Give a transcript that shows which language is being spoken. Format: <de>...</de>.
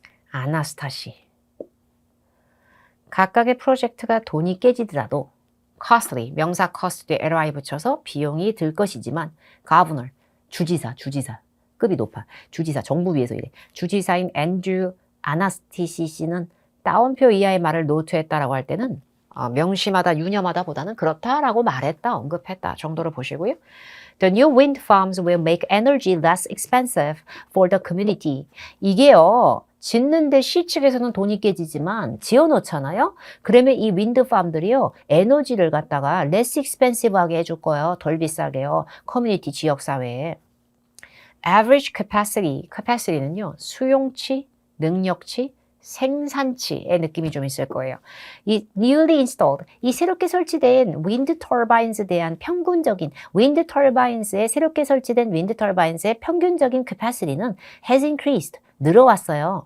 <ko>아나스타시. 각각의 프로젝트가 돈이 깨지더라도 costly, 명사 cost에 ly 붙여서 비용이 들 것이지만 governor, 주지사, 급이 높아. 주지사, 정부 위에서 이래. 주지사인 앤드류 아나스티시씨는 따옴표 이하의 말을 노트했다라고 할 때는 명심하다, 유념하다 보다는 그렇다라고 말했다, 언급했다 정도로 보시고요.</ko> <en>The new wind farms will make energy less expensive for the community.</en> <ko>이게요. 짓는데 시 측에서는 돈이 깨지지만 지어놓잖아요. 그러면 이 윈드팜들이요. 에너지를 갖다가 less expensive하게 해줄 거예요. 덜 비싸게요. 커뮤니티 지역사회에. Average capacity는요. 수용치, 능력치, 생산치의 느낌이 좀 있을 거예요. 이</ko> <en>newly installed,</en> <ko>이 새롭게 설치된 wind turbines에 대한 평균적인 wind turbines에 새롭게 설치된 wind turbines의 평균적인 capacity는</ko> <en>has increased,</en> <ko>늘어왔어요.</ko>